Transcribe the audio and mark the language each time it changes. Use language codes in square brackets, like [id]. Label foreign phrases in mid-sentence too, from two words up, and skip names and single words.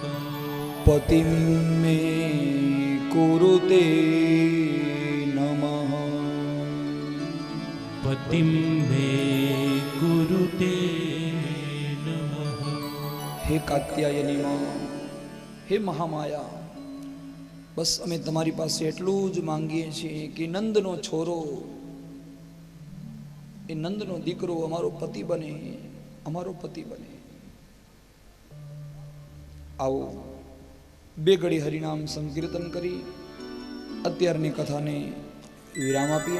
[sa] पतिं मे कुरुते नमः, पतिं मे कुरुते नमः. [gu] હે કાત્યાયની મા, હે મહામાયા, બસ અમે તમારી પાસે એટલું જ માંગીએ છીએ કે નંદનો છોરો, એ નંદનો દીકરો અમારો પતિ બને, અમારો પતિ બને. આવો 2 ઘડી હરિનામ સંકીર્તન કરી અત્યારની કથાને વિરામ આપીએ.